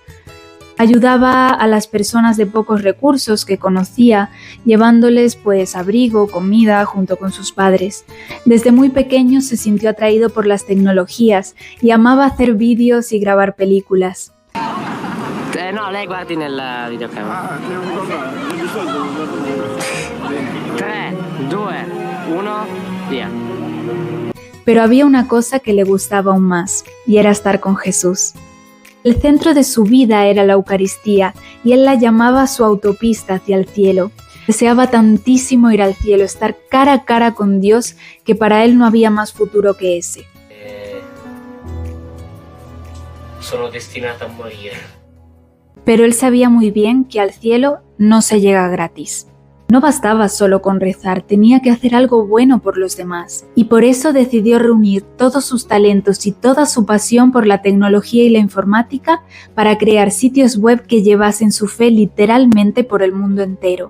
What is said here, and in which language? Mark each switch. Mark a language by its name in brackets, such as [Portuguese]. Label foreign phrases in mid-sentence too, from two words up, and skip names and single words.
[Spanish] Ayudaba a las personas de pocos recursos que conocía, llevándoles abrigo, comida, junto con sus padres. Desde muy pequeño se sintió atraído por las tecnologías y amaba hacer vídeos y grabar películas. No, [Italian] lei guardi nella videocamera. 3, 2, 1, via. [Spanish] Pero había una cosa que le gustaba aún más, y era estar con Jesús. El centro de su vida era la Eucaristía, y él la llamaba su autopista hacia el cielo. Deseaba tantísimo ir al cielo, estar cara a cara con Dios, que para él no había más futuro que ese. [Italian] Sono destinata a morir. [Spanish] Pero él sabía muy bien que al cielo no se llega gratis. No bastaba solo con rezar, tenía que hacer algo bueno por los demás. Y por eso decidió reunir todos sus talentos y toda su pasión por la tecnología y la informática para crear sitios web que llevasen su fe literalmente por el mundo entero.